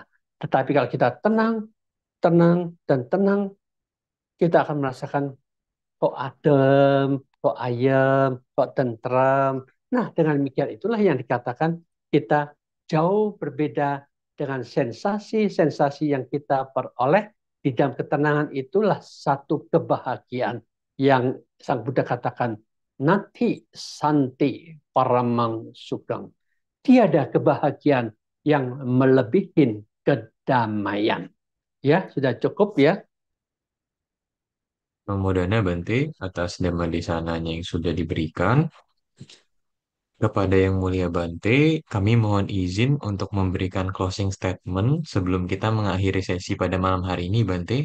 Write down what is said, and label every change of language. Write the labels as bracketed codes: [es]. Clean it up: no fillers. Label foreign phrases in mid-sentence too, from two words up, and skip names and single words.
[id] Tetapi kalau kita tenang, tenang, dan tenang, kita akan merasakan kok adem, kok ayem, kok tentram. Nah, dengan demikian itulah yang dikatakan kita jauh berbeda dengan sensasi-sensasi yang kita peroleh di dalam ketenangan itulah satu kebahagiaan yang Sang Buddha katakan [pi] nati santi paramang sukang. [id] Tiada kebahagiaan yang melebihi kedamaian. Ya, sudah cukup ya. Namo Dana Bante atas dhamma desananya yang sudah diberikan. Kepada Yang Mulia Bante, kami mohon izin untuk memberikan [en] closing statement [id] sebelum kita mengakhiri sesi pada malam hari ini, Bante.